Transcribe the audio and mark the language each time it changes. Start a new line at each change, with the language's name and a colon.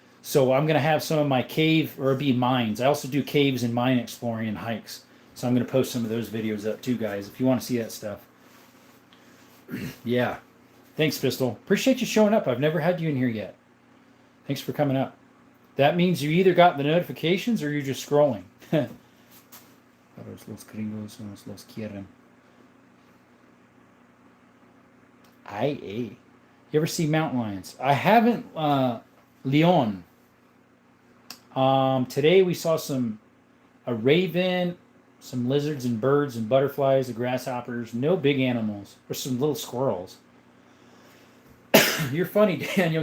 English: So I'm going to have some of my cave, or it'll be mines. I also do caves and mine exploring and hikes. So I'm going to post some of those videos up too, guys, if you want to see that stuff. Yeah. Thanks, Pistol. Appreciate you showing up. I've never had you in here yet. Thanks for coming up. That means you either got the notifications or you're just scrolling.
Spanish: Los gringos los quieren.
English: You ever see mountain lions? I haven't. Leon. Today we saw a raven, some lizards and birds and butterflies, the grasshoppers. No big animals. Or some little squirrels. You're funny, Daniel.